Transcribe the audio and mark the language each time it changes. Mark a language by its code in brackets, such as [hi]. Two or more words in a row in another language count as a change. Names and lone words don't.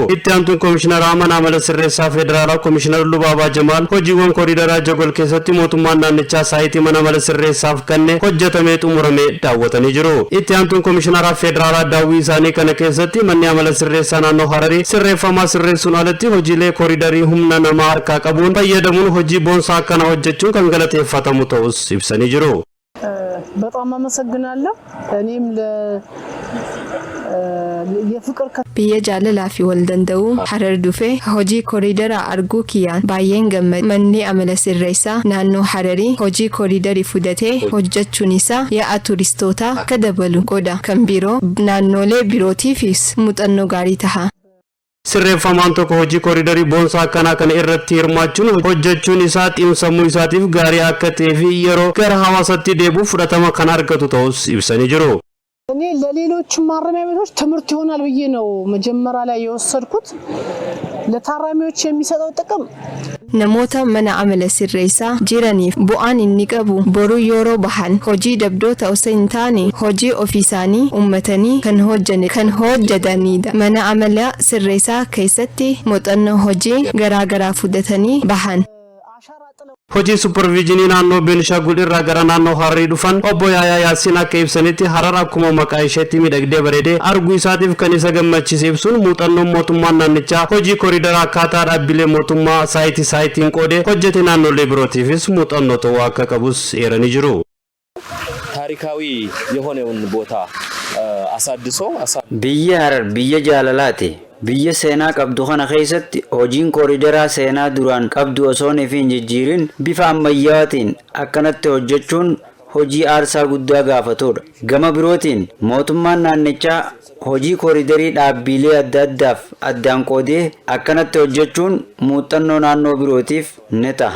[om] Itti aantuun Koomishiinaraa mana amala sirreessaa Federaalaa Koomishinar Lubaabaa Jamaal hojiiwwan kooridaraa Jogol keessatti mootummaan naannichaa saayitii mana amala sirreessaaf kenne hojjetame xumurame daawwatanii jiru. Itti aantuun Koomishiinaraa Federaalaa daawwii isaanii kana keessatti manni amala sirreessaa naannoo Hararii sirreeffama sirreessuun alatti hojiilee kooridarii humna namaa harkaa qabuun fayyadamuun hojii boonsaa akkana hojjechuun kan galateeffatamu ta'us ibsanii jiru. [am] በጣም አመሰግናለሁ እኔም የፍቅር [om] biyya jaalalaa fi wal danda'uu Harar dhufee hojii kooridaraa arguu kiyyaan baay'een gammade. Manni amala sirreessaa naannoo Hararii hojii kooridarii fudhatee hojjechuun isaa yaa'aa turistootaa akka dabalu godha. Kan biroo naannolee birootiifis muuxannoo gaarii ta'a. Sirreeffamaan tokko hojii kooridarii boonsaa akkanaa kana irratti hirmaachuun hojjechuun isaa xiinsammuu isaatiif gaarii akka ta'ee fi yeroo gara hawaasatti deebi'uuf fudhatama kan argatu ta'us ibsanii jiru. [am] እኔ ለሌሎች ማረሚያ ቤቶች ትምህርት ይሆናል ብዬ ነው መጀመሪያ ላይ የወሰድኩት ለታራሚዎች የሚሰጠው ጥቅም [om] namoota mana amala sirreessaa jiraniif bu'aan inni qabu boru yeroo bahan hojii dabdoota osoo hin taane hojii ofiisaanii uummatanii kan hojjetanidha. Mana amala sirreessaa keessatti muuxannoo hojii garaagaraa fudhatanii bahan. Hojii supervisionii naannoo Beenishaangul irraa gara naannoo Hararii dhufan obbo Yaayaa Yaasiin akka ibsanitti Harar akkuma maqaa isheetti miidhagdee bareedee arguu isaatiif kan isa gammachiise ibsuun muuxannoon mootummaan naannichaa hojii kooridaraa akkaataa dhaabbilee mootummaa saayitiin qoodee hojjete naannolee birootiifis muuxannoo ta'uu akka qabus eeranii jiru. [am] ታሪካዊ የሆነውን ቦታ አሳድሶ [om] biyya Harar biyya jaalalaati. Biyya seenaa qabdu kana keessatti hojiin kooridaraa seenaa duraan qabdu osoo hin jijjiirin bifa ammayyaatiin akkanatti hojjechuun hojii aarsaa guddaa gaafatudha. Gama birootiin mootummaan naannichaa hojii kooridarii dhaabbilee adda addaaf addaan qoodee akkanatti hojjechuun muuxannoo naannoo birootiif ni ta'a.